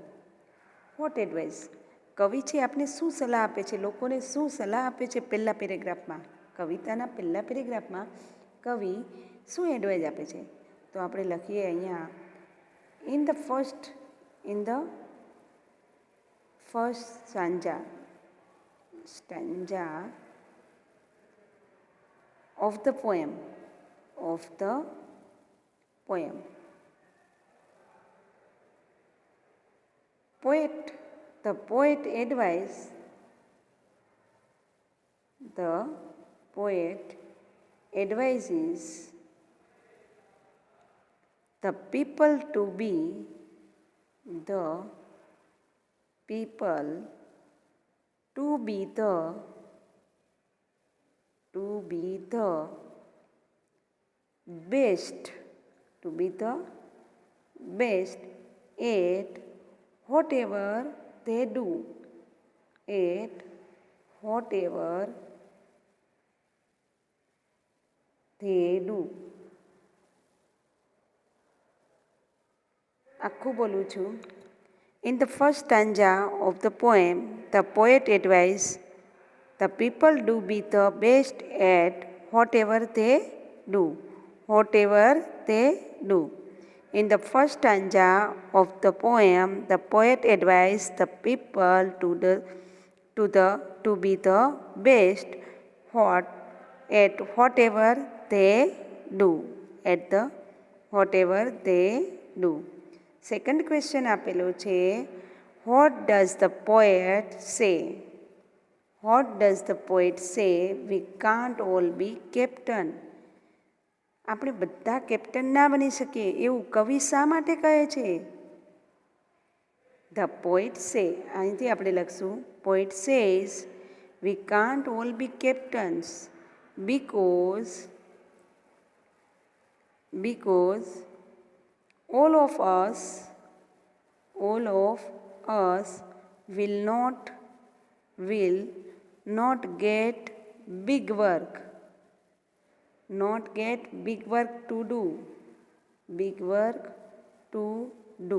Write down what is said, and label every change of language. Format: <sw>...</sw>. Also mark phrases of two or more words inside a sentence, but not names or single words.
<en>what advice,</en> <gu>કવિ છે આપને શું સલાહ આપે છે, લોકોને શું સલાહ આપે છે પહેલા પેરેગ્રાફમાં, કવિતાના પહેલા પેરેગ્રાફમાં કવિ શું એડવાઇસ આપે છે? તો આપણે લખીએ અહીંયા</gu> <en>in the first stanza of the poem the poet advises the people to be the best at whatever they do.</en> <gu>આખું બોલું છું.</gu> <en>In the first stanza of the poem, the poet advises the people to be the best at whatever they do. In the first stanza of the poem, the poet advises the people to be the best at whatever they do. second question</en> <gu>આપેલો છે.</gu> <en>what does the poet say we can't all be captain?</en> <gu>આપણે બધા કેપ્ટન ના બની શકીએ એવું કવિ શા માટે કહે છે?</gu> <en>the poet say,</en> <gu>અહીંથી આપણે લખશું</gu> <en>poet says we can't all be captains because all of us will not get big work to do.</en>